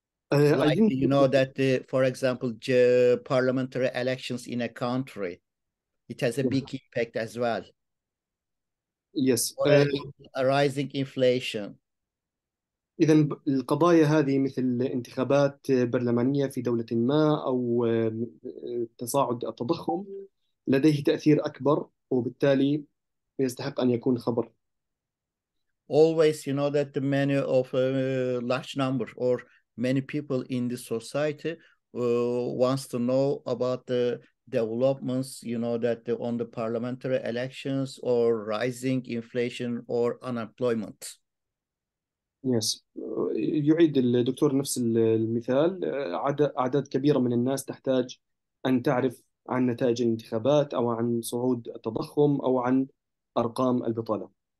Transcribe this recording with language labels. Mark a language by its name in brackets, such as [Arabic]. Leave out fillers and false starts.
[English] Like, you know, that for example, parliamentary elections in a country, it has a big impact as well. Yes. Or rising inflation. [Arabic] إذا القضايا هذه مثل انتخابات برلمانية في دولة ما أو تصاعد التضخم لديه تأثير أكبر، وبالتالي يستحق أن يكون خبر. [English] Always, you know, that the many of a large number or many people in the society wants to know about the developments, you know, that on the parliamentary elections or rising inflation or unemployment. Yes. [Arabic] يعيد الدكتور نفس المثال، أعداد كبيرة من الناس تحتاج أن تعرف عن نتائج الانتخابات أو عن صعود التضخم أو عن أرقام البطالة.